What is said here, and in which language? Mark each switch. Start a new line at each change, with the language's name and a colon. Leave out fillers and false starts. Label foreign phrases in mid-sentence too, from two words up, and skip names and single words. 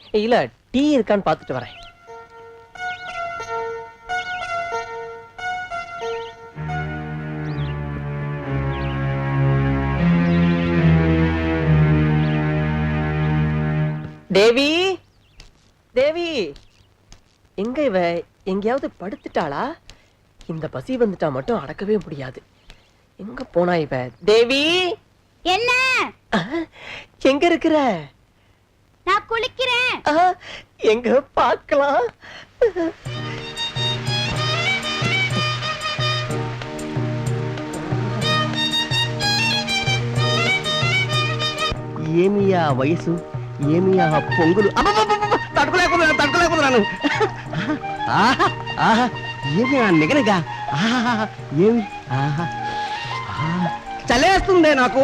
Tamil: இல்ல டீ இருக்கான்னு பாத்துட்டு வரேன். தேவி, தேவி எங்க இவ? எங்கேயாவது படுத்துட்டாளா? இந்த பசி வந்துட்டா மட்டும் அடக்கவே முடியாது. எங்க போனா இவ? தேவி, என்ன எங்க இருக்கிற? நான் குளிக்கிறேன். எங்க பார்க்கலாம்?
Telugu: ఏమియా వయసు, ఏమియా పొంగులు, తట్టుకోలేకపోతున్నాను. ఏమి నిగనగా ఏమి చలేస్తుంది నాకు.